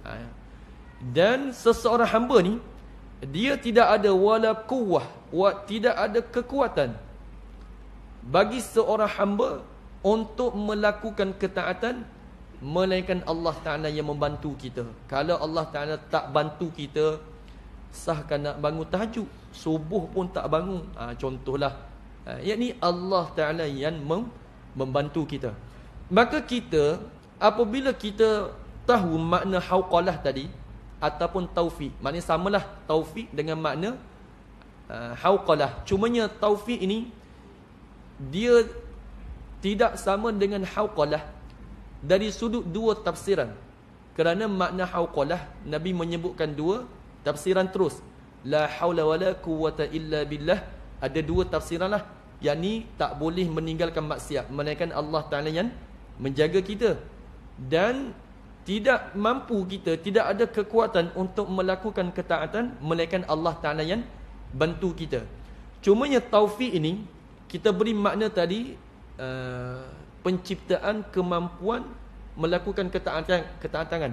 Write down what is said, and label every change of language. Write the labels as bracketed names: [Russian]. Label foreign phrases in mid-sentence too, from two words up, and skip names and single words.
[Malay] Dan seseorang hamba ni, dia tidak ada [Arabic] wala quwwah, [Malay] tidak ada kekuatan bagi seorang hamba untuk melakukan ketaatan, melainkan Allah Ta'ala yang membantu kita. Kalau Allah Ta'ala tak bantu kita, sahkan nak bangun tahajud, subuh pun tak bangun. Contohlah. Yakni Allah Ta'ala yang membantu kita. Maka kita, apabila kita tahu makna hauqalah tadi, ataupun taufik, maknanya samalah taufik dengan makna hauqalah. Cumanya taufik ini, dia tidak sama dengan hauqalah dari sudut dua tafsiran. Kerana makna hauqalah, Nabi menyebutkan dua tafsiran terus. [Arabic] لا حول ولا قوة إلا بالله. [Malay] Ada dua tafsiran lah. Yang ni tak boleh meninggalkan maksiat, melainkan Allah Ta'ala yang menjaga kita. Dan tidak mampu kita, tidak ada kekuatan untuk melakukan ketaatan, melainkan Allah Ta'ala yang bantu kita. Cumanya taufik ini, kita beri makna tadi, penciptaan kemampuan melakukan ketaatan.